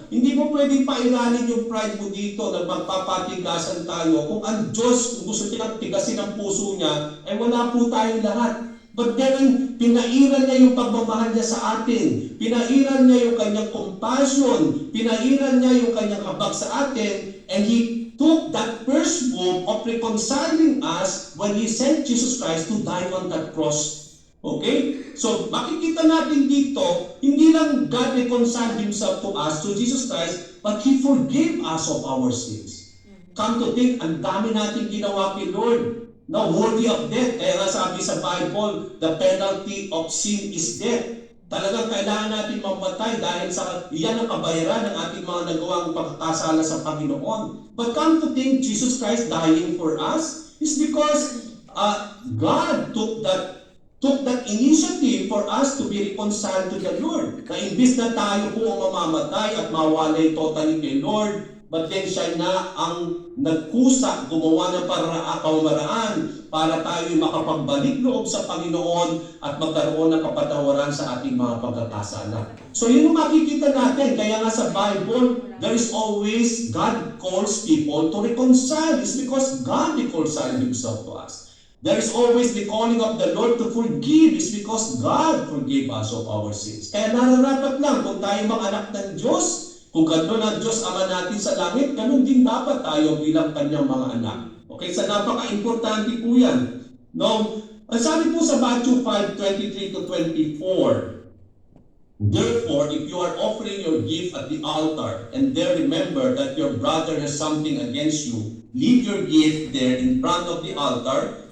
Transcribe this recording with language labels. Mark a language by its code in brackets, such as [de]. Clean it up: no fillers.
[tl] Hindi mo pwedeng pairanin yung pride mo dito na magpapatigasan tayo. Kung ang Diyos, kung gusto niya tigasin ang puso niya, ay wala po tayong lahat. But then, pinairan niya yung pagmamahal niya sa atin. Pinairan niya yung kanyang compassion. Pinairan niya yung kanyang habag sa atin. [en] And He took that first move of reconciling us when He sent Jesus Christ to die on that cross. Okay? So, [tl] makikita natin dito, hindi lang [en] God reconciled Himself to us, to Jesus Christ, but He forgave us of our sins. Come to think, [tl] ang dami natin ginawa kay Lord na [en] worthy of death. [tl] Kaya nga sabi sa [en] Bible, the penalty of sin is death. [tl] Talagang kailangan natin mamatay dahil sa iyan ang kabayaran ng ating mga nagawang pagkakasala sa Panginoon. [en] But come to think, Jesus Christ dying for us is because God took that initiative for us to be reconciled to the Lord. [tl] Na imbis na tayo po ang mamamatay at mawalay totally kay Lord, but then siya na ang nagkusa, gumawa ng kamaraan para tayo makapagbalik loob sa Panginoon at magkaroon ng kapatawaran sa ating mga pagkakasala. So yun ang makikita natin. Kaya nga sa [en] Bible, there is always, God calls people to reconcile. It's because God reconciled Himself to us. There is always the calling of the Lord to forgive. It's because God forgave us of our sins. [tl] Kaya nararapat lang kung tayo mga anak ng Diyos, kung gano'n ang Diyos Ama natin sa langit, gano'n din dapat tayo bilang Kanyang mga anak. Okay, sa napaka-importante po yan. No? Ang sabi po sa [en] Matthew 5:23 to 24, therefore, if you are offering your gift at the altar, and there remember that your brother has something against you, leave your gift there in front of the altar.